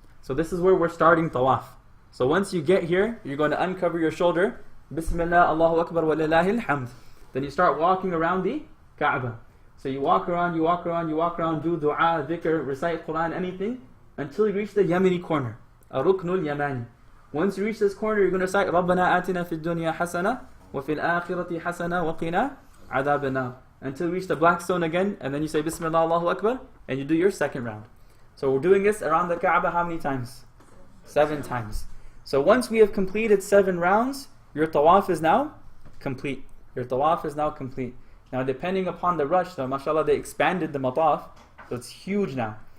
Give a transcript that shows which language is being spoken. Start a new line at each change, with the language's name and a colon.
English: So this is where we're starting tawaf. So once you get here, you're going to uncover your shoulder.
Arabic: Bismillah, Allahu Akbar, wa lillahi alhamd.
English: Then you start walking around the Kaaba. So you walk around, you walk around, you walk around, do dua, dhikr, recite Quran, anything, until you reach the Yemeni corner. Ruknul Yamani. Once you reach this corner, you're going to recite
Arabic: رَبَّنَا آتِنَا فِي الدُّنْيَا حَسَنَةً وَفِي الْآخِرَةِ حَسَنَةً وَقِنَا عَذَابَ النَّارِ.
English: Until you reach the black stone again, and then you say Bismillah, Allahu Akbar, and you do your second round. So we're doing this around the Kaaba how many times? 7 times. So once we have completed 7 rounds, your tawaf is now complete. Your tawaf is now complete. Now depending upon the rush, though, mashallah, they expanded the mataf, so it's huge now.